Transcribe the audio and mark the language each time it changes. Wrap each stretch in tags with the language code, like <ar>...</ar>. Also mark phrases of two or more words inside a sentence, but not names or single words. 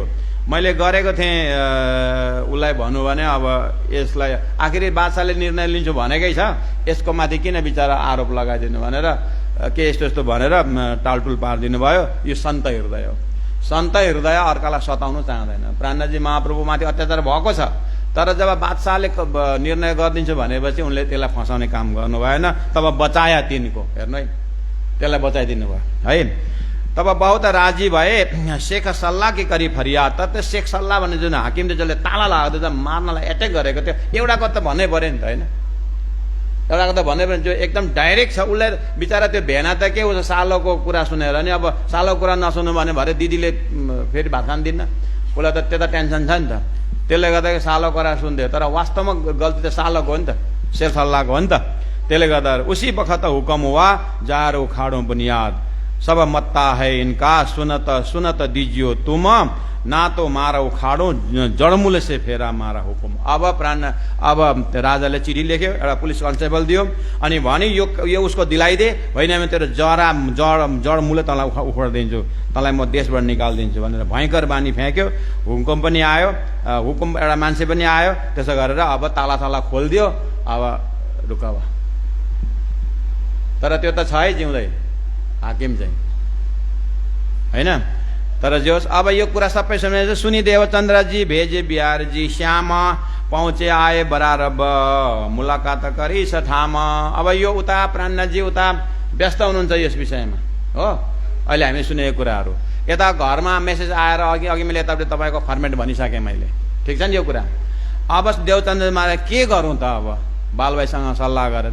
<ne>मैले गरेको थिएँ उसलाई भन्नु भने अब यसलाई आखिरी बादशाहले निर्णय लिन्छु भनेकै छ, यसको माथि किन बिचारा आरोप लगाइदिनु भनेर के यस्तो यस्तो भनेर टालटुल पारिदिनु भयो। यो सन्त हृदय हो। सन्त हृदय अर्कालाई सताउनु चाहँदैन। प्राणजी महाप्रभुमाथि अत्याचार भएको छ, तर जब बादशाहले निर्णय गरिदिन्छु भनेपछि उनले त्यसलाई फसाउने काम गर्नु भएन।</ne> <hi>तब बचाया</hi> <ne>तिनको, हेर्नु है, त्यसलाई बचाइदिनु भयो है।</ne> <hi>तब बहुत राजी</hi> <ne>भए।</ne> <hi>शेख सल्लाह की करी फरियाद,</hi> <ne>त शेख सल्लाह भन्ने जुन हाकिमले जसले ताला लगाएको थियो, मार्नलाई एट्याक गरेको थियो, एउटाको त भन्नै पर्यो नि त होइन। एउटाको त भन्नै पर्यो, जो एकदम डाइरेक्ट छ। उसलाई बिचरा त्यो भेना त के उसो सालोको कुरा सुनेर नि, अब सालोको कुरा नसुन्नु भने भरे दिदीले फेरि भात खान दिन्न, उसलाई त त्यो त टेन्सन छ नि त। त्यसले गर्दा सालो कुरा सुन्थ्यो, तर वास्तवमा गल्ती त सालोको हो नि त, शेख सल्लाहको हो नि त। त्यसले गर्दा</ne> <hi>उसी बखत हुकम हुआ जार उखाड़ो बुनियाद, सब मत्ता है इनका सुनत दीजियो तुम, ना तो मारा उखाड़ो जड़मूल से फेरा मारा हुकुम।</hi> <ne>अब राजाले चिठी लेख्यो, एउटा पुलिस कन्स्टेबल दियो अनि भने यो उसको दिलाइदे, होइन म तेरो जडमूल तँलाई उखाडिदिन्छु, तँलाई म देशबाट निकालिदिन्छु भनेर भयङ्कर बानी फ्याँक्यो। हुकुम पनि आयो, हुकुम एउटा मान्छे पनि आयो। त्यसो गरेर अब ताला खोलिदियो। अब रुका भयो। तर त्यो त छ है जिउँदै हाकिम चाहिँ होइन। तर जो अब यो कुरा सबै सुने,</ne> <hi>सुनी देवचन्द्र जी भेजे बिहार जी श्याम, पहुँचे आए बरारब मुलाकात करी सठाम।</hi> <ne>अब यो उता प्राणजी उता व्यस्त हुनुहुन्छ यस विषयमा हो, अहिले हामी सुनेको कुराहरू। यता घरमा मेसेज आएर अघि मैले यतापट्टि तपाईँको फर्मेट भनिसकेँ मैले, ठिक छ नि यो कुरा। अब देवचन्द्रमा के गरौँ त, अब बालभाइसँग सल्लाह गरेर।</ne>